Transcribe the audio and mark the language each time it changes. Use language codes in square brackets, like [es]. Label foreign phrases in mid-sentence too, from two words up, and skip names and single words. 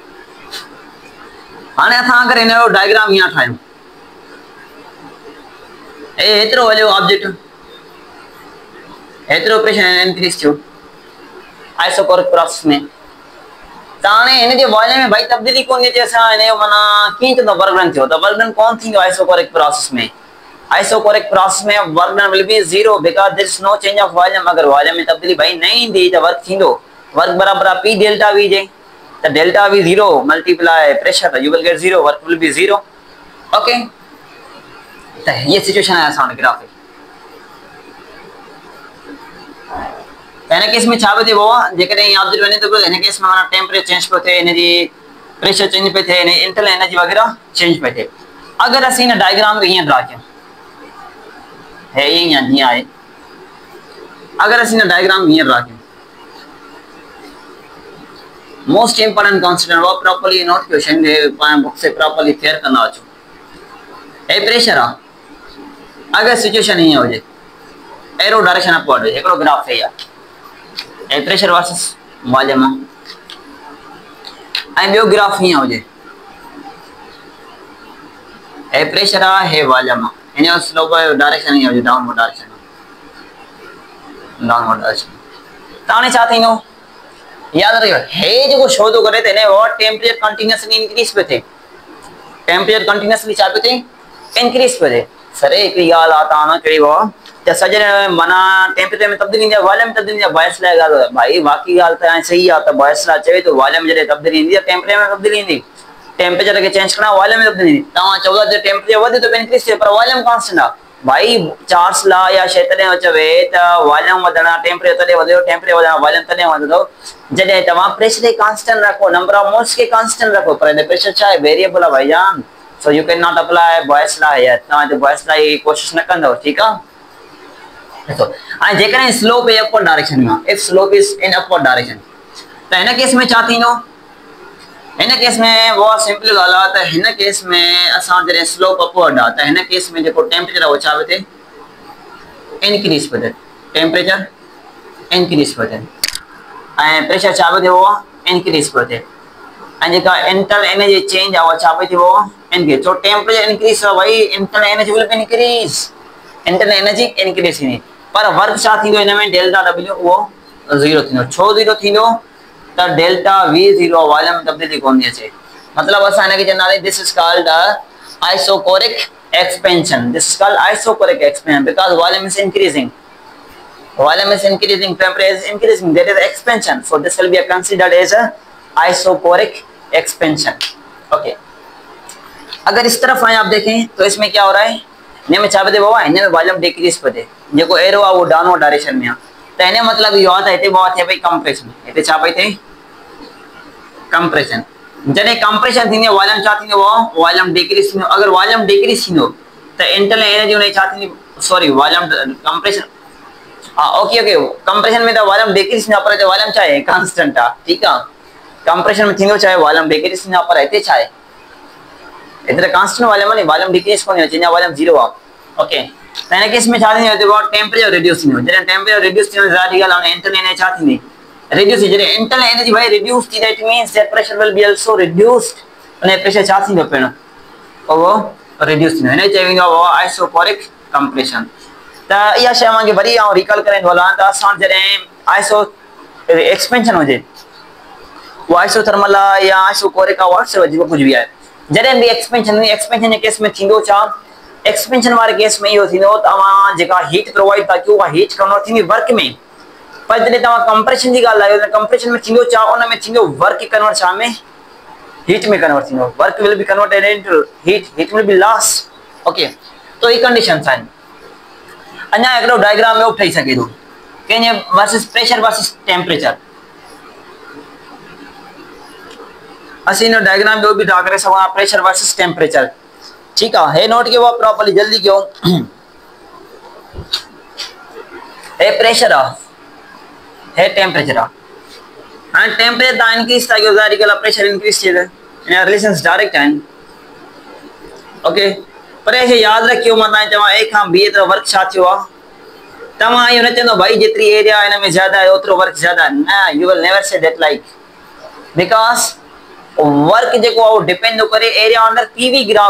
[sd] हाणे असां अगरि हिन जो डायग्राम हीअं ठाहियूं हेतिरो हलियो ऑब्जेक्ट हेतिरो प्रेशर इंक्रीज थियो [en] isochoric process [sd] में त हाणे हिन जे वॉल्यूम में भाई तब्दीली कोन अचे असां हिन जो माना कीअं चवंदो [en] work done [sd] थियो त [en] work done [sd] कोन थींदो [en] isochoric process [sd] में [en] work done will be zero because there is no change of volume [sd] अगर वॉल्यूम में तब्दीली भाई न ईंदी त वर्क थींदो वर्क बराबर आहे P [en] delta V 0 multiply pressure you will get 0 work will be 0 okay [sd] त [hi] ये सिचुएशन है [sd] असां ग्राफ इन केस में छा पियो थिए जेकॾहिं ऑब्जेक्ट वञे थो इन केस में माना [en] temperature change [sd] पियो थिए हिन जी [en] pressure change [sd] पियो थिए हिन [en] internal energy [sd] वग़ैरह चेंज पियो थिए अगर असीं हिन डायग्राम खे हीअं ड्रा कयूं हे ईअं जीअं आहे अगर असीं हिन डायग्राम हीअं ड्रा कयूं [en] most important concept [sd] वो प्रॉपर्ली नोट कयो शइ पाण बुक से [en] properly clear [sd] कंदा अचो हे प्रेशर आहे अगर सिचुएशन हीअं हुजे [en] arrow direction upward [sd] हुजे हिकिड़ो ग्राफ हे आहे ए [en] pressure versus volume [sd] ऐं ॿियो ग्राफ हीअं हुजे ए प्रेशर आहे हे वॉल्यूम आहे हिन जो [en] slope direction [sd] हीअं हुजे [en] downward direction [sd] त हाणे छा थींदो यादि रखियो हे जेको शो थो करे त हिन जो [en] temperature continuously increase [sd] पियो थिए [en] temperature continuously [sd] छा पियो थिए इंक्रीज पियो थिए सर हिकिड़ी ॻाल्हि आहे तव्हां न चयो त सॼे माना टेम्परेचर में तब्दीली ईंदी आहे वॉल्यूम में तब्दीली ईंदी आहे बॉयस लाइ ॻाल्हि भाई बाक़ी ॻाल्हि त हाणे सही आहे त बॉयस लाइ चवे थो वॉल्यूम जॾहिं तब्दीली ईंदी आहे टेम्परेचर में तब्दीली ईंदी टेम्परेचर खे चेंज करणा वॉल्यूम में तब्दीली ईंदी तव्हां चओ था टेम्परेचर वधे थो इंक्रीज थिए पर [en] volume constant [sd] आहे भाई चार्ल्स लॉ या शइ तॾहिं चवे त वॉल्यूम वधणा टेम्परेचर तॾहिं वधे टेम्परेचर वधणा वॉल्यूम तॾहिं वधंदो जॾहिं तव्हां प्रेशर खे कांस्टेंट रखो [en] number of moles [sd] खे कांस्टेंट रखो पर हिन प्रेशर छा आहे वेरिएबल आहे भाईजान [en] so you cannot apply Boyle's law here [sd] तव्हां हिते बॉयस लॉ जी कोशिशि न कंदव ठीकु आहे ॾिसो हाणे जेकॾहिं स्लोप ए [en] upward direction [sd] में आहे [en] if slope is in upward direction [sd] त हिन केस में छा थींदो हिन केस में वो सिंपल ॻाल्हि आहे त हिन केस में असां जॾहिं स्लोप अपवर्ड आहे त हिन केस में जेको टेम्परेचर आहे उहो छा पियो थिए इंक्रीज पियो थिए [en] temperature increase [sd] पियो थिए ऐं प्रेशर छा पियो थिए उहो इंक्रीज पियो थिए ऐं जेका [en] internal energy change [sd] आहे उहा छा पई थिए उहो इंक्रीज छो [en] temperature increase [sd] थियो भाई [en] internal energy will be increase internal energy increase [sd] थींदी पर वर्क छा थींदो हिन में [en] delta W [sd] उहो 0 थींदो छो 0 थींदो त [en] delta V 0 volume में तब्दीली कोन थी अचे मतलब असां हिनखे चवंदासीं this is called isochoric expansion this is called isochoric expansion because volume is increasing temperature is increasing that is expansion so this will be considered as isochoric expansion okay [hi] अगर इस तरफ आए आप देखें तो इसमें क्या हो रहा है [sd] हिन में छा पियो थिए बाबा हिन में [en] volume decrease [sd] पियो थिए जेको एरो आहे उहो [en] downward direction [sd] में आहे त हिन मतिलबु इहो आहे त हिते बाबा थिए पई कंप्रेशन हिते छा पई थिए कंप्रेशन जॾहिं कंप्रेशन थींदी आहे वॉल्यूम छा थींदो आहे, [en] volume decrease [sd] थींदो। अगर [en] volume decrease [sd] थींदो त [en] internal energy [sd] हुनजी छा थींदी, [en] sorry volume compression, [sd] हाँ [en] okay okay, [sd] कंप्रेशन में तो [en] volume decrease [sd] थींदो पर वॉल्यूम छा आहे कांस्टेंट आहे, ठीक आहे। कंप्रेशन में थींदो छा आहे [en] volume decrease [sd] थींदो पर हिते छा आहे, हिते [en] constant volume [sd] आहे, [en] volume decrease [sd] कोन थींदो, [en] change of volume [sd] 0 आहे। ओके, त हिन केस में छा थींदो, जेको [en] temperature reduce [sd] थींदो, जॾहिं [en] temperature reduce [sd] थींदो ज़ाहिर ॻाल्हि आहे [en] internal energy [sd] छा थींदी, रिड्यूस। जॾहिं इंटरनल एनर्जी भाई रिड्यूस थी, [en] that means that pressure will be also reduced, [sd] अने प्रेशर छा थींदो पिण वो रिड्यूस थींदो। हिन चई वेंदो आहे [en] isochoric compression. [sd] त इहा शइ मांखे वरी आउं रिकॉल कराईंदो हलां त असां जॾहिं [en] iso expansion [sd] हुजे, वो आइसोथर्मल आहे या आइसोकोरिक आहे, व्हाट्सएवर जेको कुछ भी आहे, जॾहिं बि एक्सपेंशन जे केस में थींदो छा, एक्सपेंशन वारे केस में इहो थींदो तव्हां जेका [en] heat provide [sd] था कयो उहा [en] heat convert [sd] थींदी वर्क में। पर जॾहिं तव्हां कंप्रेशन जी ॻाल्हि आयो त कंप्रेशन में थींदो छा, उन में थींदो [en] work convert [sd] छा में, हीट में कन्वर्ट थींदो, [en] work will be converted into heat, heat will be lost. [sd] ओके, तो ये कंडीशंस आहिनि। अञा हिकिड़ो डायग्राम ॿियो ठही सघे थो, कंहिंजे वर्सेस [en] pressure versus temperature. [sd] असीं हिन डायग्राम ॿियो बि ड्रा करे सघूं था, [en] pressure versus temperature, [hi] ठीक है। [sd] हे नोट कयो प्रॉपर्ली, जल्दी कयो। हे प्रेशर है, हे टेम्परेचर है, [en] and temperature [sd] दा इंक्रीज था कयो ज़ाहिर ॻाल्हि [en] pressure increase [sd] थिए इन रिलेशंस डायरेक्ट आहिनि। ओके, पर हे याद रखियो मां तव्हां चवां ए खां बी त वर्क छा थियो आहे, तव्हां इहो न चवंदो भाई जेतिरी एरिया हिन में ज्यादा है ओतिरो वर्क ज्यादा है, न, [en] you will never say that like, because work [sd] जेको आहे डिपेंड थो करे एरिया अंडर [en] PV graph.